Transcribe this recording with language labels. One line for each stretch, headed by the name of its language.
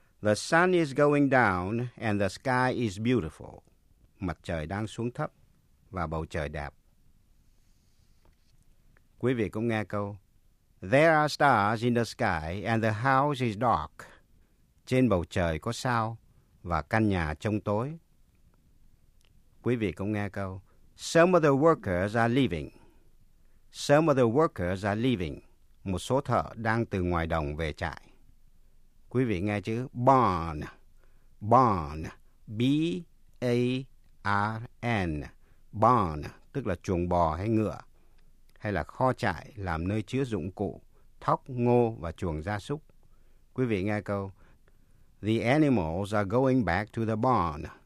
English: The sun is going down and the sky is beautiful.
Vietnamese: Mặt trời đang xuống thấp và bầu trời đẹp. Quý vị cũng nghe câu.
English: There are stars in the sky and the house is dark.
Vietnamese: Trên bầu trời có sao và căn nhà trông tối. Quý vị cũng nghe câu.
English: Some of the workers are leaving. Some of the workers are leaving.
Vietnamese: Một số thợ đang từ ngoài đồng về trại. Quý vị nghe chữ barn. Barn. B-A-R-N. Barn tức là chuồng bò hay ngựa. Hay là kho trại làm nơi chứa dụng cụ, thóc, ngô và chuồng gia súc. Quý vị nghe câu.
English: The animals are going back to the barn.